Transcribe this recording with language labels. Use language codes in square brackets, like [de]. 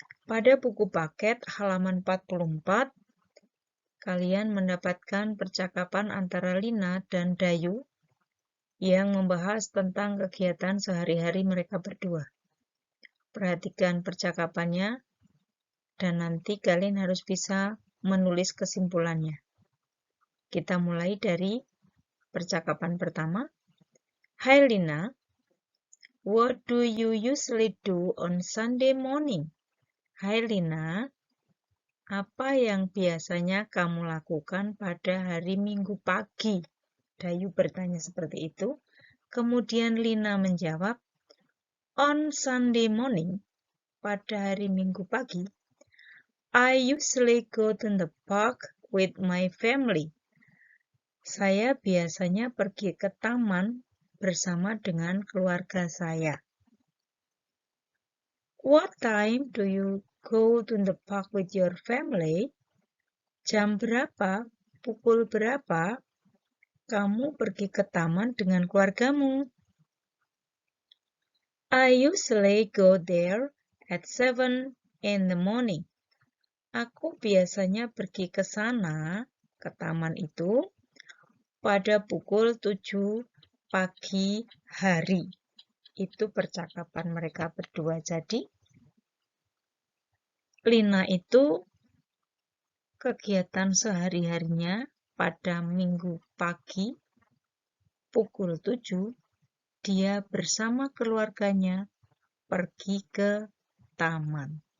[id] Pada buku paket halaman 44, kalian mendapatkan percakapan antara Lina dan Dayu yang membahas tentang kegiatan sehari-hari mereka berdua. Perhatikan percakapannya dan nanti kalian harus bisa menulis kesimpulannya. Kita mulai dari percakapan pertama. [en] Hi Lina, what do you usually do on Sunday morning? [id] Hai Lina, apa yang biasanya kamu lakukan pada hari Minggu pagi? Dayu bertanya seperti itu. Kemudian Lina menjawab, [en] on Sunday morning, [id] pada hari Minggu pagi, [en] I usually go to the park with my family. [id] Saya biasanya pergi ke taman bersama dengan keluarga saya. [en] What time do you go to the park with your family? [id] Jam berapa, pukul berapa, kamu pergi ke taman dengan keluargamu? [en] I usually go there at 7 in the morning. [id] Aku biasanya pergi ke sana, ke taman itu, pada pukul 7 pagi hari. Itu percakapan mereka berdua. Jadi, Lina itu kegiatan sehari-harinya pada Minggu pagi, pukul 7, dia bersama keluarganya pergi ke taman.